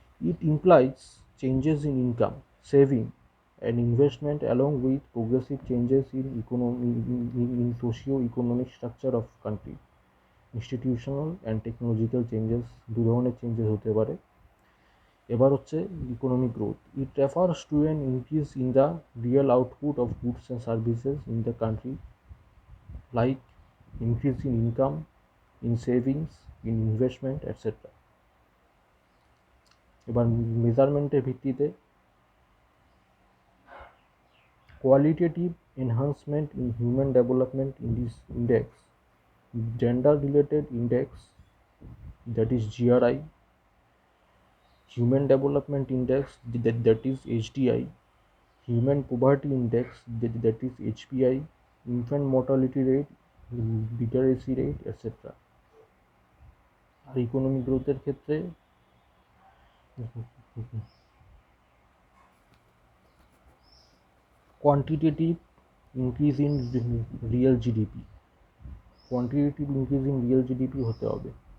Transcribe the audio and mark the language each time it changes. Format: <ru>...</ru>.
<en>It implies changes in income, saving, and investment along with progressive changes in socio-economic structure of country. Institutional and technological changes,</en> <bn>দু ধরনের changes হতে পারে। এবার হচ্ছে economic growth.</bn> <en>It refers to an increase in the real output of goods and services in the country, like increase in income, in savings, in investment etcetera.</en> <bn>এবার মেজারমেন্টের ভিত্তিতে</bn> <en>Qualitative enhancement in human development index, gender related index that is GRI, Human Development Index that is HDI, Human Poverty Index that is HPI, Infant Mortality Rate, Literacy Rate, etc.</en> <bn>আর economic গ্রোথের ক্ষেত্রে quantitative increase in real GDP, quantitative increase in real GDP হতে হবে।</bn>